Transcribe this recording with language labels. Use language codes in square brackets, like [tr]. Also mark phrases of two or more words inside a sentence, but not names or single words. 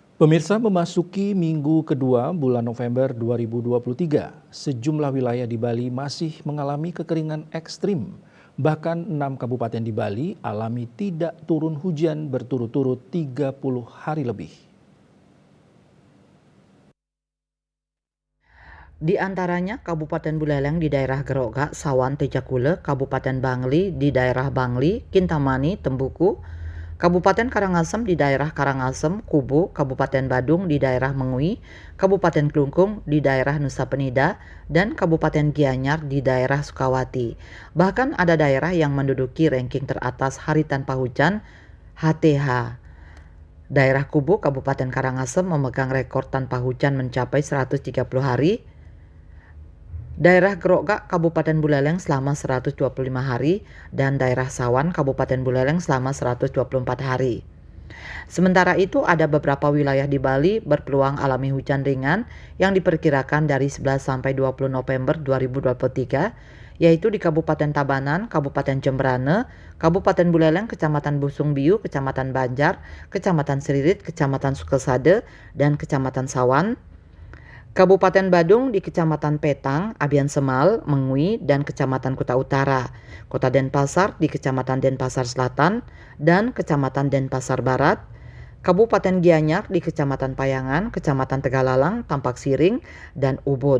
[id] Pemirsa, memasuki minggu kedua bulan November 2023, sejumlah wilayah di Bali masih mengalami kekeringan ekstrim. Bahkan 6 kabupaten di Bali alami tidak turun hujan berturut-turut 30 hari lebih. Di antaranya Kabupaten Buleleng di daerah Gerogak, Sawan, Tejakule, Kabupaten Bangli di daerah Bangli, Kintamani, Tembuku, Kabupaten Karangasem di daerah Karangasem, Kubu, Kabupaten Badung di daerah Mengui, Kabupaten Klungkung di daerah Nusa Penida, dan Kabupaten Gianyar di daerah Sukawati. Bahkan ada daerah yang menduduki ranking teratas hari tanpa hujan HTH. Daerah Kubu, Kabupaten Karangasem memegang rekor tanpa hujan mencapai 130 hari. Daerah Gerogak, Kabupaten Buleleng selama 125 hari, dan daerah Sawan, Kabupaten Buleleng selama 124 hari. Sementara itu, ada beberapa wilayah di Bali berpeluang alami hujan ringan yang diperkirakan dari 11 sampai 20 November 2023, yaitu di Kabupaten Tabanan, Kabupaten Jembrane, Kabupaten Buleleng, Kecamatan Busung Biu, Kecamatan Banjar, Kecamatan Seririt, Kecamatan Sukesade, dan Kecamatan Sawan. Kabupaten Badung di Kecamatan Petang, Abian Semal, Mengui, dan Kecamatan Kuta Utara, Kota Denpasar di Kecamatan Denpasar Selatan dan Kecamatan Denpasar Barat, Kabupaten Gianyar di Kecamatan Payangan, Kecamatan Tegalalang, Tampak Siring, dan Ubud.